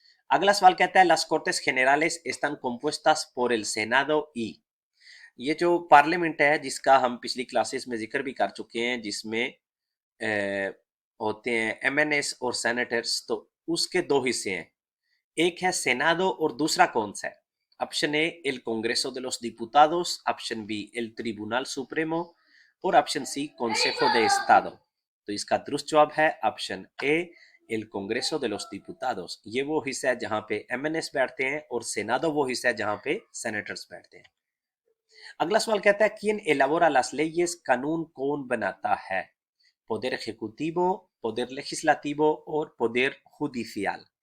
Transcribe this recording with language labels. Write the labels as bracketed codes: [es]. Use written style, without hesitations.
[hi] अगला सवाल कहता है [es] las cortes generales están compuestas por el senado y, [hi] ये जो पार्लियामेंट है जिसका हम पिछली क्लासेस में जिक्र भी कर चुके हैं, जिसमें होते हैं एमएनएस और सेनेटर्स, तो उसके दो हिस्से हैं, एक है सेनादो और दूसरा कौन सा है? [es] ऑप्शन ए el Congreso de los Diputados, ऑप्शन बी el Tribunal Supremo और ऑप्शन सी Consejo de Estado। [hi] तो इसका दुरुस्त जवाब है option A el Congreso de los Diputados। ये वो हिस्सा है जहां पे एमएनएस बैठते हैं और सेनादो वो हिस्सा है जहां पे सेनेटर्स बैठते हैं। अगला सवाल कहता है [es] ¿Quién elabora las leyes? [hi] कानून कौन बनाता है? [es] poder ejecutivo, poder legislativo [hi] और poder judicial।